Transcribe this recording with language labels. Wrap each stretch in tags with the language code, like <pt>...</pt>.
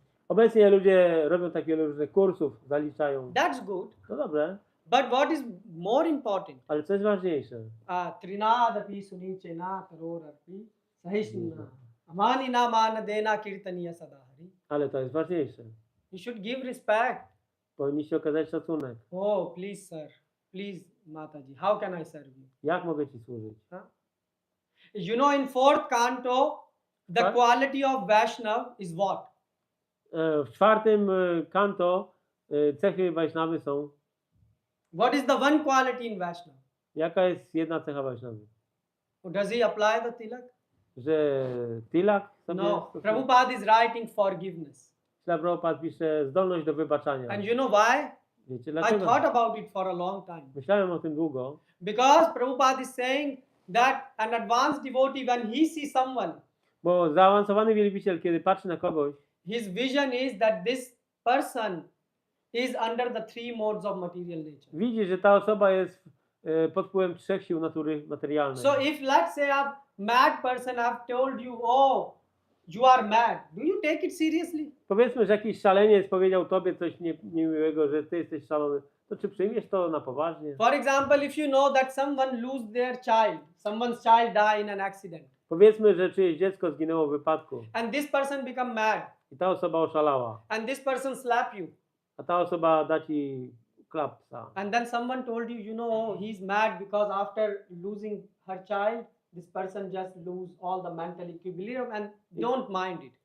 <pl>Obecnie ludzie robią tak wiele różnych kursów, zaliczają.</pl> <en>That's good,</en> <pl>No dobrze,</pl> <en>But what is more important?</en> <pl>Ale co jest ważniejsze?</pl> <sa>Trinadapi sunichena karorarpi sahishnuna amani na mana dena kirtaniya sadahari.</sa> <pl>Ale to jest ważniejsze.</pl> <en>You should give respect.</en> <pl>Powinniście okazać szacunek.</pl> <en>Oh, please, sir. Please, Mataji. How can I serve you?</en> <pl>Jak mogę ci służyć?</pl> <en>You know, in fourth canto, the What? quality of Vaishnav is what?</en> <pl>W czwartym kanto cechy Wajsznawy są.</pl> <en>What is the one quality in Vaishnav?</en> <pl>Jaka jest jedna cecha Wajsznawy?</pl> <en>Does he apply the tilak?</en> <pl>Że tilak sobie</pl> <en>No.</en> <pl>stosuje?</pl> <en>Prabhupada is writing forgiveness.</en> <pl>Śla Prabhupada pisze zdolność do wybaczania.</pl> <en>And you know why?</en> <pl>Wiecie</pl> <en>I</en> <pl>dlaczego?</pl> <en>thought about it for a long time.</en> <pl>Myślałem o tym długo.</pl> <en>Because Prabhupada is saying that an advanced devotee, when he sees someone,</en> <pl>Bo zaawansowany wielbiciel, kiedy patrzy na kogoś,</pl> <en>his vision is that this person is under the three modes of material nature.</en> <pl>widzi, że ta osoba jest pod wpływem trzech sił natury materialnej.</pl> <en>So if let's say a mad person have told you, oh, you are mad, do you take it seriously?</en> <pl>Powiedzmy, że jakiś szaleniec powiedział tobie coś niemiłego, że ty jesteś szalony, to czy przyjmiesz to na poważnie?</pl> <en>For example, if you know that someone lose their child, someone's child die in an accident,</en> <pl>Powiedzmy, że czyjeś dziecko zginęło w wypadku</pl> <en>and this person become mad,</en> <pl>i ta osoba oszalała,</pl> <en>and this person slap you,</en> <pl>a ta osoba da ci klapsa.</pl> <en>and then someone told you, you know, he's mad because after losing her child, this person just lose all the mental equilibrium and don't mind it.</en>